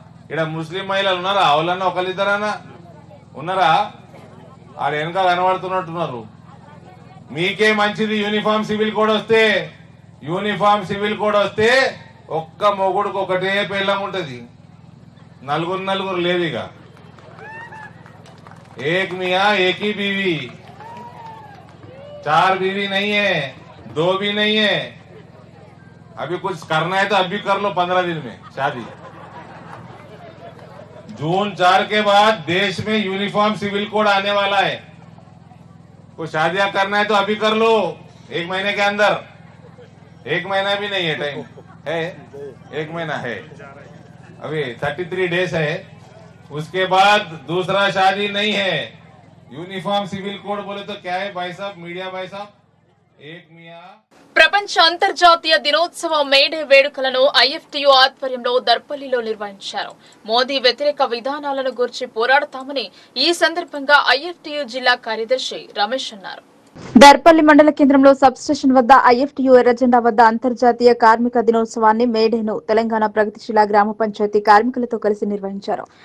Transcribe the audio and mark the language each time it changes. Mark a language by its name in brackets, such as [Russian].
[Telugu] ఇక్కడ ముస్లిం మహిళలు ఉన్నారా? అవలన్నా ఒకళ్ళిద్దరన్నా ఉన్నారా? ఆడ వెనక కనబడుతున్నట్టున్నారు. మీకే మంచిది యూనిఫామ్ సివిల్ కోడ్ వస్తే. యూనిఫామ్ సివిల్ కోడ్ వస్తే ఒక్క మొగుడుకు ఒకటే పెళ్ళం ఉంటది, నలుగురు లేదు. [Hindi] ఇక एक मियाँ एक ही बीवी, 4 बीवी नहीं है, 2 भी नहीं है. अभी कुछ करना है तो अभी कर लो, 15 दिन में शादी. जून 4 के बाद देश में यूनिफॉर्म सिविल कोड आने वाला है. कुछ शादियां करना है तो अभी कर लो, 1 महीने के अंदर. 1 महीना भी नहीं है, टाइम है, 1 महीना है, अभी 33 डेज है. उसके बाद दूसरा शादी नहीं है. यूनिफॉर्म सिविल कोड बोले तो क्या है भाई साहब, मीडिया भाई साहब? एक मियाँ [Telugu] ప్రపంచ అంతర్జాతీయ దినోత్సవ మేడే వేడుకలను ఐఎఫ్టీయూ ఆధ్వర్యంలో దర్పల్లిలో నిర్వహించారు. మోదీ వ్యతిరేక విధానాలను గురించి పోరాడతామని ఈ సందర్భంగా ఐఎఫ్టీయూ జిల్లా కార్యదర్శి రమేష్ అన్నారు. దర్పల్లి మండల కేంద్రంలో సబ్స్టేషన్ వద్ద ఐఎఫ్టీయూ ఎర్రజెండా వద్ద అంతర్జాతీయ కార్మిక దినోత్సవాన్ని మేడేను తెలంగాణ ప్రగతిశీల గ్రామ పంచాయతీ కార్మికులతో కలిసి నిర్వహించారు.